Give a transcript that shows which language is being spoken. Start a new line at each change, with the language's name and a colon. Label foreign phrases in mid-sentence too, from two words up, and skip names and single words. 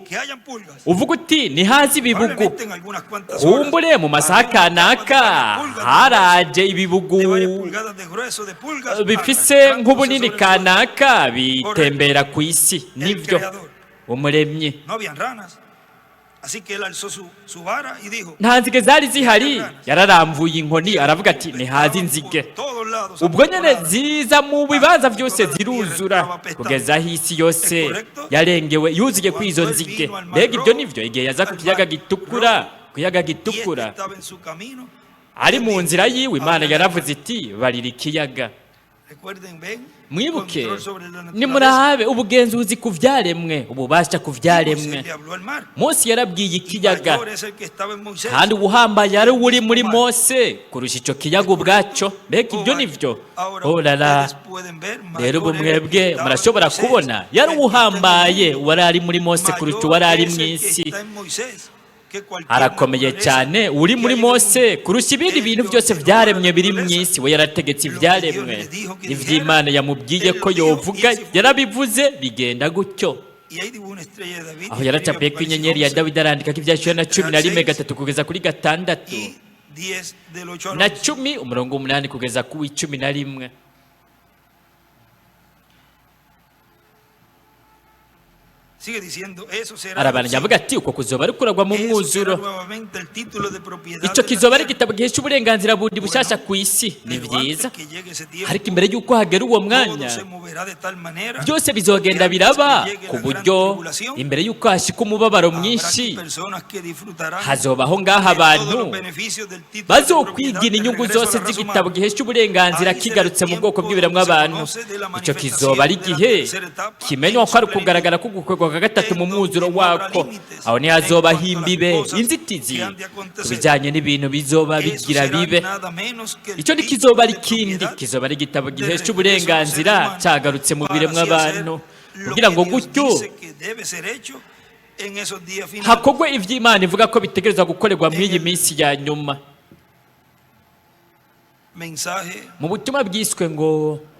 Spanish: que hayan pulgas.
Rundi: uvuga uti ntihaze ibibugu
Spanish: Probablemente en algunas cuantas horas
Rundi: kumbure mu masaha
Spanish: habrá unas
Rundi: kanaka
Spanish: cuantas pulgas
Rundi: haraje ibibugu
Spanish: de varias pulgadas de grueso de pulgas
Rundi: bifise
Spanish: arrastrándose
Rundi: nk'ubunini
Spanish: sobre el suelo.
Rundi: kanaka bitembera ku isi nibyo umuremyi
Spanish: No habían ranas. Así que él alzó su vara y dijo,
Rundi: nta nzige zari zihari yararamvuye inkoni aravuga ati ntihaze inzige
Spanish: por todos lados
Rundi: ubwo nyine
Spanish: amontonadas.
Rundi: ziza mu bibanza byose ziruzura kugeza aho isi yose yarengewe yuzuye kuri izo nzige mbega ibyo nibyo igihe yaza ku kiyaga gitukura ku kiyaga
Spanish: Y este
Rundi: gitukura
Spanish: estaba en su camino.
Rundi: ari mu nzira yiwe imana yaravuze iti barira ikiyaga
Spanish: Recuerden, ven,
Rundi: mwibuke
Spanish: control sobre la naturaleza.
Rundi: nimurabe ubugenzuzi ku byaremwe ububasha ku
Spanish: Y
Rundi: byaremwe
Spanish: Moisés le habló al mar.
Rundi: Mose yarabwiye
Spanish: Y
Rundi: ikiyaga
Spanish: mayor es el que estaba en Moisés.
Rundi: kandi ubuhambaye ari uri muri Mose kurusha icyo kiyaga ubwacyo mbega ibyo nibyo orara
Spanish: Ustedes pueden ver,
Rundi: rero ubu
Spanish: mayor era el que
Rundi: mwebwe
Spanish: estaba
Rundi: murashobora
Spanish: en Moisés,
Rundi: kubona yari
Spanish: el que está en
Rundi: uhambaye
Spanish: el mundo.
Rundi: wari ari muri Mose
Spanish: Mayor
Rundi: kurusha uwari ari
Spanish: es
Rundi: mu
Spanish: el que
Rundi: isi
Spanish: está en Moisés, que cualquier
Rundi: arakomeye
Spanish: naturaleza
Rundi: cyane uri
Spanish: que
Rundi: muri
Spanish: hay en el
Rundi: Mose
Spanish: mundo.
Rundi: kurusha ibindi
Spanish: Él
Rundi: bintu
Spanish: lo
Rundi: byose
Spanish: ordenó
Rundi: byaremwe
Spanish: a la
Rundi: biri mu
Spanish: naturaleza.
Rundi: isi we yarategetse
Spanish: Lo que
Rundi: ibyaremwe
Spanish: Dios le dijo que
Rundi: iby'Imana
Spanish: dijera,
Rundi: yamubwiye
Spanish: él
Rundi: ko
Spanish: lo dijo,
Rundi: yovuga
Spanish: y así fue.
Rundi: yarabivuze bigenda gutyo
Spanish: Y ahí dibujó una estrella de David,
Rundi: aho
Spanish: y
Rundi: yaracapuye ko inyenyeri ya Dawidi arandika ko ibyashyuwe na 11 gatatu kugeza kuri gatandatu
Spanish: y 10 del 8 al
Rundi: na
Spanish: 11.
Rundi: 10 umurongo 8 kugeza ku 11.
Spanish: Sigue diciendo, eso será
Rundi: arabana avuga ati uko kuzoba ari kuragwa mu
Spanish: eso será
Rundi: mwuzuro
Spanish: nuevamente el título de propiedad
Rundi: icyo
Spanish: de la
Rundi: kizoba ari
Spanish: tierra.
Rundi: igitabo gihesha uburenganzira bundi bushyashya ku isi ni
Spanish: Pero
Rundi: byiza
Spanish: antes que llegue ese tiempo,
Rundi: ariko imbere y'uko hagera uwo
Spanish: todo
Rundi: mwanya
Spanish: se moverá de tal manera
Rundi: byose bizogenda
Spanish: que antes
Rundi: biraba
Spanish: que llegue
Rundi: ku
Spanish: la
Rundi: buryo
Spanish: gran tribulación,
Rundi: imbere y'uko hashika umubabaro
Spanish: habrá
Rundi: mwinshi
Spanish: personas que disfrutarán
Rundi: hazobaho ngaho
Spanish: de todos
Rundi: abantu
Spanish: los beneficios del título de
Rundi: bazokwigira
Spanish: propiedad
Rundi: inyungu
Spanish: de regreso a
Rundi: zose
Spanish: la raza
Rundi: z'igitabo
Spanish: humana.
Rundi: gihesha uburenganzira kigarutse mu bwoko bw'ibiremwa abantu icyo kizoba ari igihe kimenywa ko ari ukugaragara k'ugukorwa kwa gatatu mu mwuzuro wako aho ntihazobaho imbibe inzitizi ku bijyanye n'ibintu bizoba bigira bibe icyo ntikizoba ari ikindi kizoba ari igitabo gihesha uburenganzira cyagarutse mu biremwa abantu kugira ngo gutyo hakogwe iby'Imana ivuga ko bitegerezwa gukorerwa muri iyi minsi ya nyuma mu butumwa bwiswe ngo